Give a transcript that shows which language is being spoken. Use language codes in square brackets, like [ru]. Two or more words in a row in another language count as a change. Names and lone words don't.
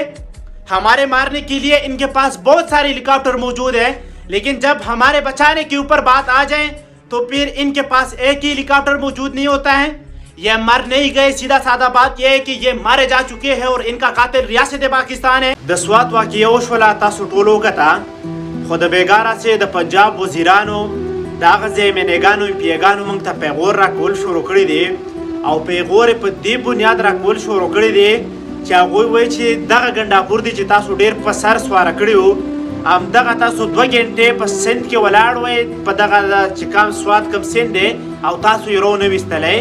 [ur] ہمارے مارنے کے لیے ان کے پاس بہت سارے ہیلی کاپٹر موجود ہیں، لیکن جب ہمارے بچانے کے اوپر بات آ جائیں تو پھر ان کے پاس ایک ہی ہیلی کاپٹر موجود نہیں ہوتا ہے. یہ مر نہیں گئے، سیدھا سادہ بات یہ ہے کہ یہ مارے جا چکے ہیں اور ان کا قاتل ریاست پاکستان ہے. [ps] د سوات واقعه وشوله، تاسو ټولو وکته، خو د بیګاره چې د پنجاب وزیرانو د هغه ځایمنېګانو پیګانو موږ ته پیغور راکول شروع کړي دي، او پیغور په دې بنیاد راکول شروع کړي دي چې هغوی وایي چې دغه ګنډاپور دي چې تاسو ډېر په سر سواره کړي وو، همدغه تاسو 2 غنټې په سیند کې ولاړ وئ، په دغه چې کوم سوات کوم سیند دی او تاسو یې رونه ویستلی.